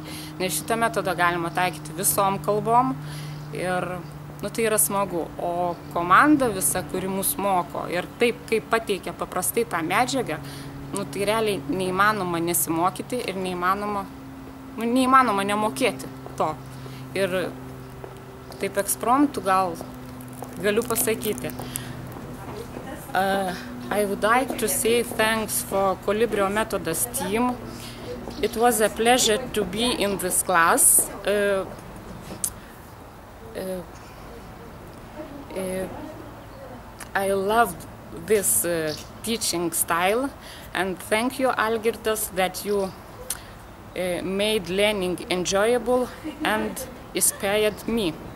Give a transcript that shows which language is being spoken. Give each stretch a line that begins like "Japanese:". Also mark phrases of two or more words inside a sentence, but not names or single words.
Lithuanian: Nes šitą metodą galima taikyti visom kalbom. Ir tai yra smagu, o komanda visa, kuri mus moko ir taip, kaip pateikia paprastai tą medžiagą, tai realiai neįmanoma nesimokyti ir neįmanoma nemokėti to. Ir taip ekspromtu gal galiu pasakyti.
English: I would like to say thanks for Kolibrio Metodas team. It was a pleasure to be in this class. I loved this teaching style and thank you, Algirdas, that you made learning enjoyable and inspired me.